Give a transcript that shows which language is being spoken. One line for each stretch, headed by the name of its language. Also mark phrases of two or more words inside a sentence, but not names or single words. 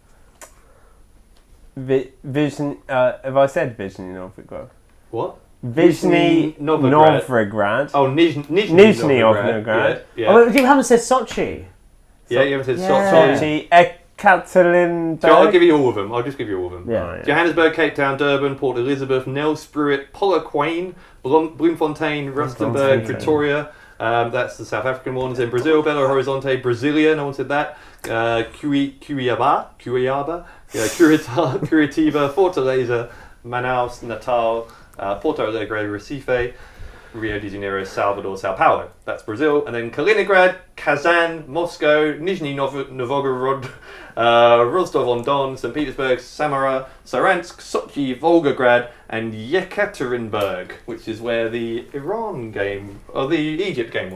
English: Vision. Have I said Nizhny Novgorod? What? Nizhny Novgorod. Novgorod. Oh, Nizhny Nizhny Novgorod. Novgorod. Yeah. Oh, you haven't said Sochi. Yeah, you haven't said Yeah. Sochi. Sochi. Ekaterinburg. So I'll give you all of them. I'll just give you all of them. Yeah. Oh, yeah. Johannesburg, Cape Town, Durban, Port Elizabeth, Nelspruit, Polokwane, Bloemfontein, Rustenburg, Bloemfontein. Pretoria. That's the South African ones. In Brazil, Belo Horizonte, Brasilia. No one said that. Curitiba, Curitiba, Fortaleza, Manaus, Natal, Porto Alegre, Recife, Rio de Janeiro, Salvador, Sao Paulo. That's Brazil. And then Kaliningrad, Kazan, Moscow, Nizhny Novgorod, Rostov-on-Don, St. Petersburg, Samara, Saransk, Sochi, Volgograd, and Yekaterinburg, which is where the Iran game, or the Egypt game was.